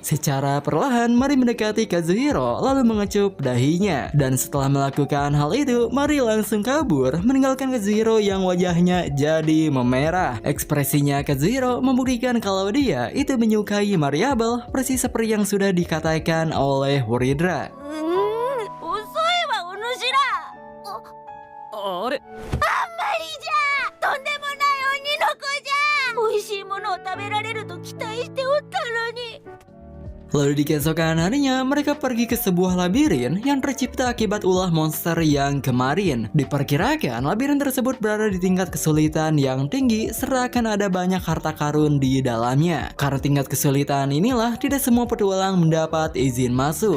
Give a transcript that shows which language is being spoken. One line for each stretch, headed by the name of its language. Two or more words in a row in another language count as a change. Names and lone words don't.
Indonesian: Secara perlahan, Mari mendekati Kazuhiro lalu mengecup dahinya. Dan setelah melakukan hal itu, Mari langsung kabur meninggalkan Kazuhiro yang wajahnya jadi memerah. Ekspresinya Kazuhiro membuktikan kalau dia itu menyukai Mariable persis seperti yang sudah dikatakan oleh Uridra.
Japanese: 遅いわお主ら。あれ。あんまりじゃ。とんでもない鬼の子じゃ。美味しいものを食べられると期待しておったのに。
Indonesian: Lalu di keesokan harinya, mereka pergi ke sebuah labirin yang tercipta akibat ulah monster yang kemarin. Diperkirakan, labirin tersebut berada di tingkat kesulitan yang tinggi, serta akan ada banyak harta karun di dalamnya. Karena tingkat kesulitan inilah, tidak semua petualang mendapat izin masuk.